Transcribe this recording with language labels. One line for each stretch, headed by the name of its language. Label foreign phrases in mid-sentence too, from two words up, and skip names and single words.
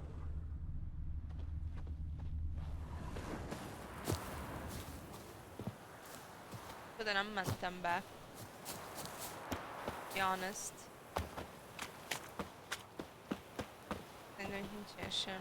Hungarian: De nem mentem be.
English: To be honest.
Hungarian: Szerintem nincsen semmi.